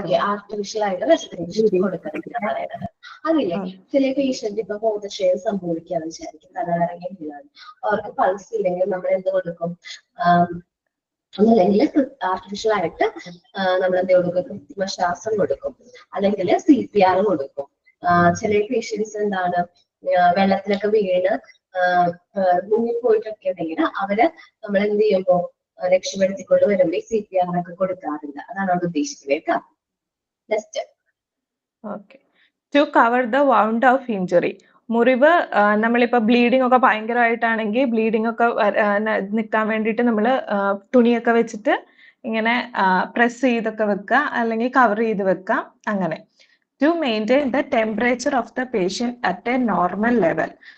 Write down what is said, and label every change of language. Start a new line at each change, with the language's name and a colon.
Malayalam: Artificial ആയിട്ട് respiration കൊടുക്കണം. അതില്ലേ ചില പേഷ്യന്റ് ഇപ്പൊ ബോധക്ഷയം സംഭവിക്കാന്ന് വിചാരിക്കും, തലകറങ്ങിയാണ്, അവർക്ക് പൾസ് ഇല്ലെങ്കിൽ നമ്മൾ എന്ത് കൊടുക്കും, അല്ലെങ്കിൽ ആർട്ടിഫിഷ്യൽ ആയിട്ട് നമ്മൾ എന്ത് കൊടുക്കും, കൃത്രിമ ശ്വാസം കൊടുക്കും, അല്ലെങ്കിൽ CPR കൊടുക്കും. ചില പേഷ്യൻസ് എന്താണ് വെള്ളത്തിലൊക്കെ വീണ് മുങ്ങിപ്പോയിട്ടൊക്കെ ഉണ്ടെങ്കിൽ അവര് നമ്മൾ എന്ത് ചെയ്യുമ്പോ രക്ഷപ്പെടുത്തിക്കൊണ്ട് വരുമ്പോ CPR ഒക്കെ കൊടുക്കാറുണ്ട്. അതാണ് അവിടെ ഉദ്ദേശിക്കുന്നത് കേട്ടോ. Next.
English: Okay. to cover the wound of injury.
Malayalam: മുറിവ് നമ്മളിപ്പോൾ ബ്ലീഡിംഗ് ഒക്കെ ഭയങ്കരമായിട്ടാണെങ്കിൽ ബ്ലീഡിംഗ് ഒക്കെ നിൽക്കാൻ വേണ്ടിയിട്ട് നമ്മൾ തുണിയൊക്കെ വെച്ചിട്ട് ഇങ്ങനെ പ്രസ് ചെയ്തൊക്കെ വെക്കുക അല്ലെങ്കിൽ കവർ ചെയ്ത് വെക്കാം അങ്ങനെ.
English: To maintain the temperature of the patient at a normal level.